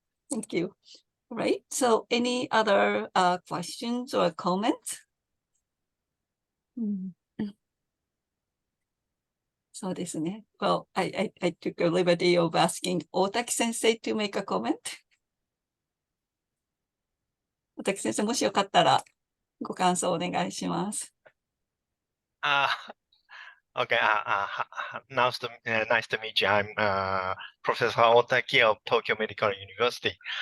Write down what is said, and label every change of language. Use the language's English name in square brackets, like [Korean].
[English] Thank you. Right. So any other questions or comments? [Japanese] So desu ne. [English] Well, I took a liberty of asking Otaki sensei to make a comment. [Japanese] Otaki sensei, もしよかったらご感想お願いします。 [English] Okay. Nice to meet you. I'm Professor Otaki of Tokyo Medical University.